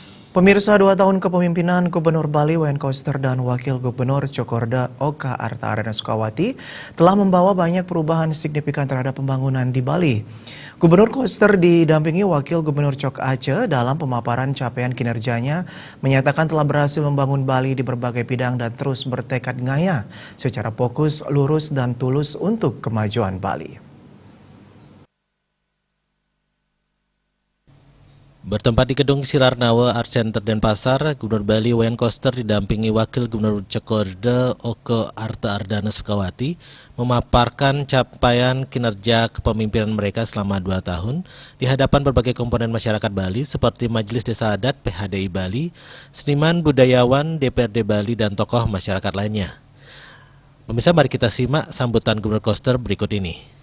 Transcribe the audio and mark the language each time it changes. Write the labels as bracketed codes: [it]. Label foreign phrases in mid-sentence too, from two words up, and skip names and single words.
[id] Pemirsa, 2 tahun kepemimpinan Gubernur Bali Wayan Koster dan Wakil Gubernur Cokorda Oka Arta Ardana Sukawati telah membawa banyak perubahan signifikan terhadap pembangunan di Bali. Gubernur Koster didampingi Wakil Gubernur Cok Aceh dalam pemaparan capaian kinerjanya menyatakan telah berhasil membangun Bali di berbagai bidang dan terus bertekad ngaya secara fokus, lurus, dan tulus untuk kemajuan Bali. Bertempat di Gedung Sirarnawa Art Center Denpasar, Gubernur Bali Wayan Koster didampingi Wakil Gubernur Cokorda Oka Arta Ardana Sukawati memaparkan capaian kinerja kepemimpinan mereka selama 2 tahun di hadapan berbagai komponen masyarakat Bali seperti Majelis Desa Adat PHDI Bali, seniman budayawan DPRD Bali, dan tokoh masyarakat lainnya. Pemirsa, mari kita simak sambutan Gubernur Koster berikut ini.